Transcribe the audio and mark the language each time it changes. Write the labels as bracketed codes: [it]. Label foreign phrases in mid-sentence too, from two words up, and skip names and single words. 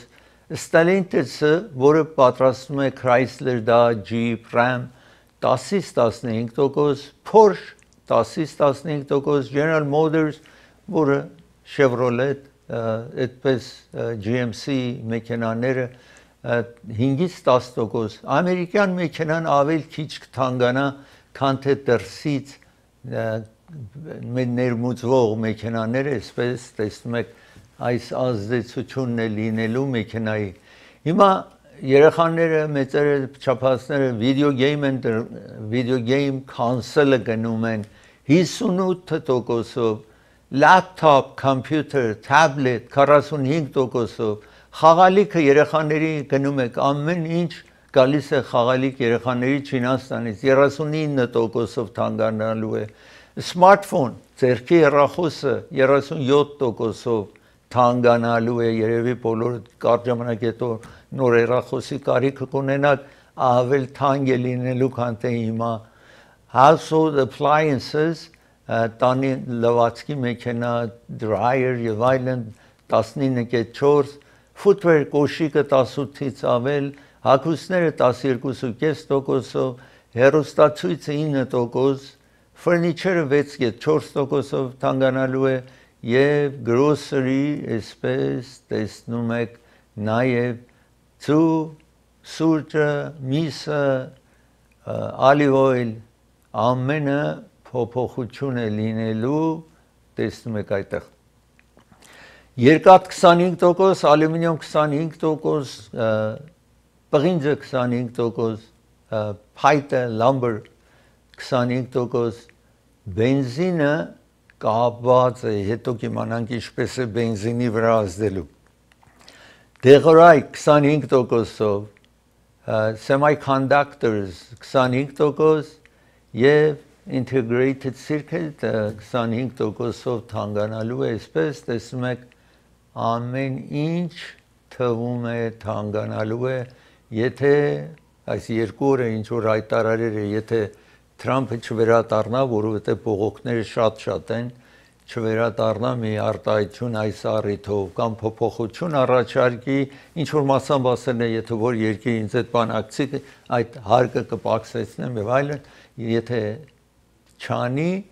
[hy] Stellantis-ը, որը պատրաստում է Chrysler, Dodge, Jeep, Ram 10-ից 15%, Porsche 10-ից 15%, General Motors, որը Chevrolet, այդպես GMC մեքենաները 5-ից 10%, ամերիկյան մեքենան ավել քիչ կթանկանա, քան թե դրսից ներմուծվող մեքենաները, այսպես տեսնում եք այս ազդեցությունն է լինելու մեքենայի։ Հիմա երեխաները, մեծերը, չափածները [en] video game console- [hy] ը գնում են 58%-ով, [en] laptop, computer, tablet [hy] 45%-ով, խաղալիքը երեխաների գնում եք ամեն ինչ գալիս է խաղալիք երեխաների Չինաստանից 39%-ով թանկանալու է, smartphone, ձեռքի հեռախոսը 37%-ով թանկանալու է երևի բոլոր կարճ ժամանակ հետո նոր հեռախոսի կարիք կունենաք ավել թանկ է լինելու քան թե հիմա [en] household appliances [hy] տանի լվացքի մեքենա dryer եւ այլն 19.4 footwear կոշիկը 18-ից ավել հագուստները 12.5%-ով հեռուստացույցը 9% furniture-ը 6.4%-ով թանկանալու է Եվ grocery, այսպես տեսնում եք նաև ծու, սուրճը, միսը, [en] olive oil, [hy] ամենը փոփոխություն է լինելու, տեսնում եք այդտեղ։ Երկաթ 25%, ալյումինիում 25%, պղինձը 25%, փայտը, lumber 25%, բենզինը կապված է, հետո կիմանանք ինչպես է բենզինի վրա ազդելու։ Դեղորայք 25%-ով, semiconductors 25% եւ [en] integrated circuit [hy] 25%-ով թանկանալու է, այսպես տեսնում եք ամեն ինչ թվում է թանկանալու է, եթե այս երկու օրը ինչ որ հայտարարել է, եթե Թրամփը չվերադառնա, որովհետև բողոքները շատ են, չվերադառնա մի արտահայտություն այս առիթով կամ փոփոխություն առաջարկի, ինչ որ մասամբ ասել է, եթե որ երկրի ինձ այդ բանակցի, այդ հարկը կպակսեցնեմ եւ այլն, եթե չանի,